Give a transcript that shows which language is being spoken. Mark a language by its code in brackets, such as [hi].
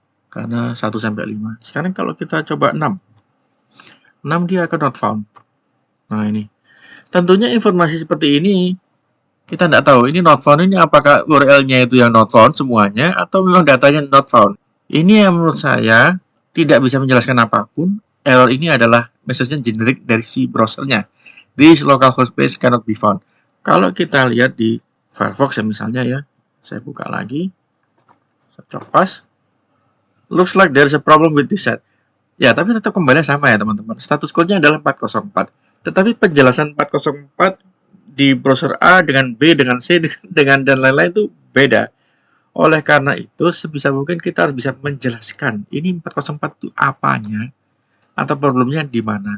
[id] Karena 1 sampai 5. Sekarang kalau kita coba 6. 6 dia akan not found. Nah ini. Tentunya informasi seperti ini kita tidak tahu. Ini not found ini apakah URL-nya itu yang not found semuanya atau memang datanya not found. Ini yang menurut saya tidak bisa menjelaskan apapun. Error ini adalah message-nya generic dari si browsernya. [en] This localhost page cannot be found. [id] Kalau kita lihat di Firefox ya misalnya ya, saya buka lagi, saya copas. [en] Looks like there is a problem with this set. [id] Ya, tapi tetap kembali sama ya teman-teman. Status code-nya adalah 404. Tetapi penjelasan 404 di browser A dengan B dengan C dengan dan lain-lain itu beda. Oleh karena itu, sebisa mungkin kita harus bisa menjelaskan ini 404 itu apanya atau problemnya di mana.